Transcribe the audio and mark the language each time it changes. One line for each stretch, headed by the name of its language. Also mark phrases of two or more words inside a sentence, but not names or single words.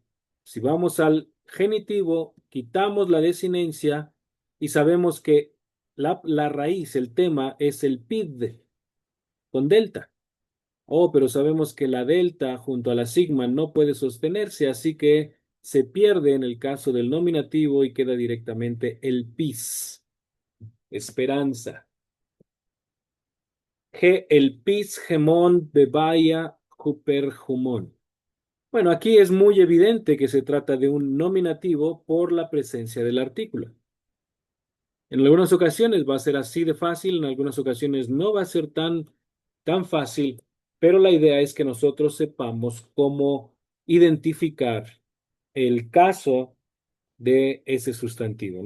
Spanish: Si vamos al genitivo, quitamos la desinencia y sabemos que la raíz, el tema, es el pid con delta. Oh, pero sabemos que la delta junto a la sigma no puede sostenerse, así que se pierde en el caso del nominativo y queda directamente el pis, esperanza.
Greek: ἡ ἐλπὶς ἡμῶν βεβαία ὑπὲρ ὑμῶν.
Spanish: Bueno, aquí es muy evidente que se trata de un nominativo por la presencia del artículo. En algunas ocasiones va a ser así de fácil, en algunas ocasiones no va a ser tan fácil, pero la idea es que nosotros sepamos cómo identificar el caso de ese sustantivo.